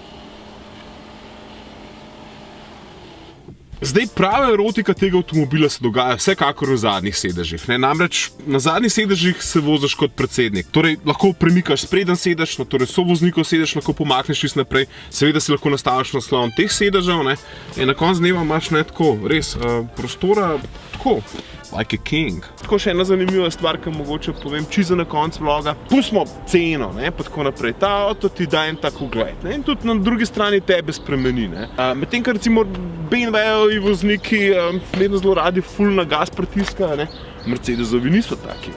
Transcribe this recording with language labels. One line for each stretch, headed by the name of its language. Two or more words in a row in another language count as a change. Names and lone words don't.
Slovenian: Zdaj, prava erotika tega avtomobila se dogaja vsekakor v zadnjih sedežih. Namreč na zadnjih sedežih se voziš kot predsednik. Torej, lahko premikaš spreden sedež, torej sovoznikov sedež lahko pomakneš čist naprej. Seveda si lahko nastaviš naslon teh sedežev, in na koncu dneva imaš tako, res, prostora, tako,
English: like a king.
Slovenian: Tako še ena zanimiva stvar, ki mogoče povem čisto na koncu vloga. Pustimo ceno, pa tako naprej. Ta avto ti da en tak ugled, in tudi na drugi strani tebe spremeni. Medtem, kar recimo BMW-ovi vozniki vedno zelo radi ful na gas pritiskajo, Mercedesovi niso taki.